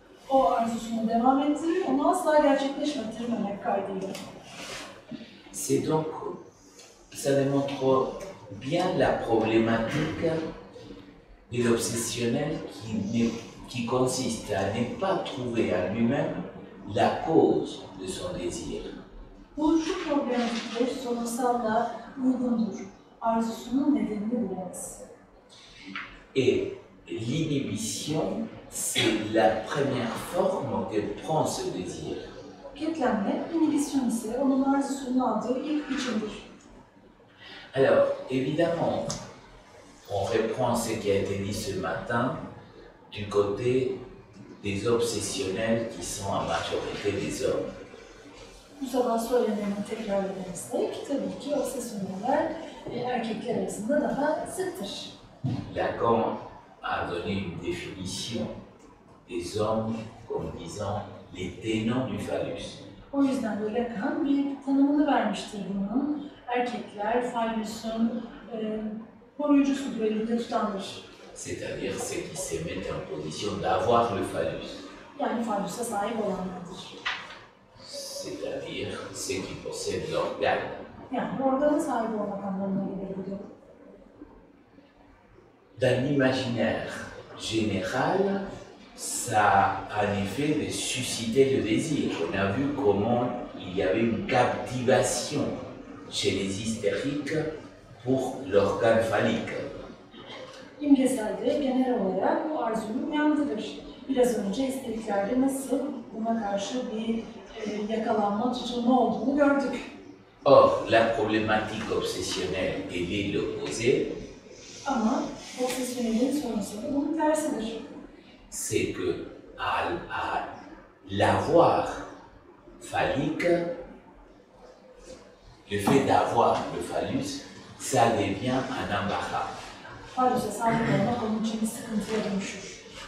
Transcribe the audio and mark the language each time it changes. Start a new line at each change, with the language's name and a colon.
Turkish: O arzusunu devam ettirir, onu asla gerçekleşmemek kaydıyla.
French: C'est donc, ça démontre bien la problématique de l'obsessionnel qui consiste à ne pas trouver en lui-même la cause de son désir.
Turkish: Bu şu problematikle sorunsalla uygundur. Arzusunun nedenini bulamaz.
French: Et l'inhibition, c'est la première forme que prend ce désir.
Turkish: Ketlenme, inhibisyon ise onun arzusunun aldığı ilk biçimdir.
French: Alors, évidemment, on reprend ce qui a été dit ce matin du côté des obsessionnels qui sont en majorité des hommes.
Turkish: Bu sabah söyleneni tekrar edersek, tabii ki obsesyoneller erkekler arasında daha sıktır.
French: Lacan a donné une définition des hommes comme disant les tenants du phallus.
Turkish: O yüzden de Lacan bir tanımını vermiştir bunun. Erkekler phallusun koruyucusudur, elinde tutandır.
French: C'est-à-dire ceux qui se mettent en position d'avoir le phallus.
Turkish: Yani phallusa sahip olanlardır.
French: C'est-à-dire ceux qui possèdent l'organe.
Turkish: Yani organa sahip olmak anlamına gelir bu da.
French: Dans l'imaginaire général, ça a en effet de susciter le désir. On a vu comment il y avait une captivation chez les hystériques pour l'organe phallique.
Turkish: İmgeselde genel olarak bu arzuyu uyandırır. Biraz önce isteriklerde nasıl buna karşı bir yakalanma, tutulma olduğunu gördük.
French: Or, la problématique obsessionnelle, elle est l'opposé.
Turkish: Ama obsesyonelin sorunsal bunun tersidir.
French: C'est que à l'avoir phallique, le fait d'avoir le phallus, ça devient un embarras.
Turkish: Phallusa sahip olmak onun için bir sıkıntıya dönüşür.